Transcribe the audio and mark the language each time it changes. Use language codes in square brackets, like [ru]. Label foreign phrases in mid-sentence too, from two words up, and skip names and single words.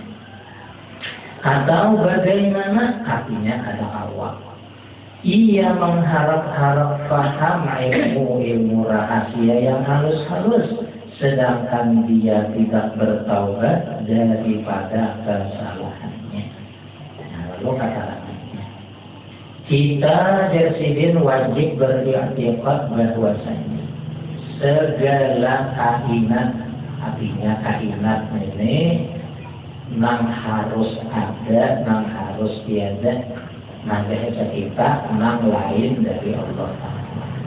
[id] Atau bagaimana artinya ada awal ia mengharap-harap paham ilmu rahasia yang halus-halus sedangkan dia tidak bertaubat daripada kesalahannya. Nah, lalu kata kita jasidin wajib beriktikad bahwasanya segala kainat, artinya kainat ini nang harus ada, nang harus tiada, Nah, bahasa kita nang lain dari Allah Ta'ala.